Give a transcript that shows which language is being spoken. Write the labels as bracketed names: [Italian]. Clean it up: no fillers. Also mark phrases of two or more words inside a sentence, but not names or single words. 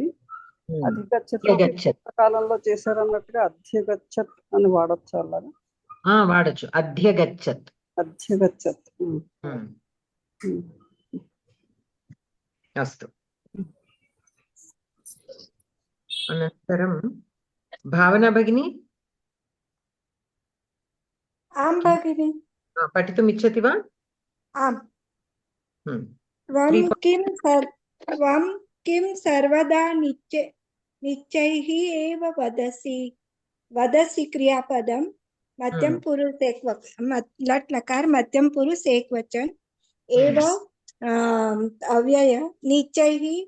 [Telugu] అధిగచ్చత్ భూతకాలంలో చేశారన్నట్టుగా అధ్యగచ్చత్ అని వాడచ్చు అలాగా. వాడచ్చు. అధ్యగచ్చత్. అధ్యగచ్చత్. అస్తు. అనంతరం భావన భగిని. [Sanskrit] आं भगिनि। पठितुमिच्छति वा? आम्। त्वं किं सर्वदा निश्चैः एव वदसि क्रियापदं मध्यम पुरुष लट् लकार मध्यम पुरुष एकवचन एव अव्यय निश्चैः